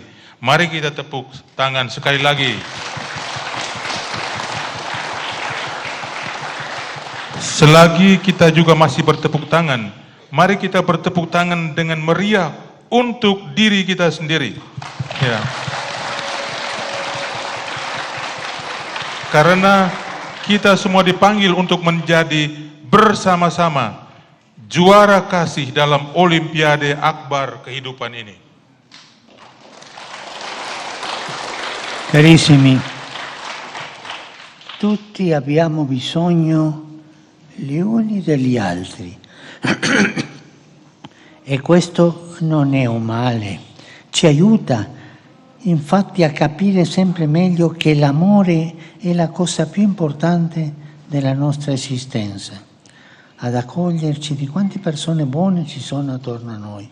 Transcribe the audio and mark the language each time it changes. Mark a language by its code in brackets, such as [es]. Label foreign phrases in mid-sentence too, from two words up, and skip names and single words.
[id] Mari kita tepuk tangan sekali lagi. Selagi kita juga masih bertepuk tangan, mari kita bertepuk tangan dengan meriah untuk diri kita sendiri. Ya. Karena kita semua dipanggil untuk menjadi bersama-sama juara kasih dalam Olimpiade Akbar kehidupan ini. [it] Carissimi, tutti abbiamo bisogno gli uni degli altri e questo non è un male, ci aiuta infatti a capire sempre meglio che l'amore è la cosa più importante della nostra esistenza, ad accoglierci di quante persone buone ci sono attorno a noi.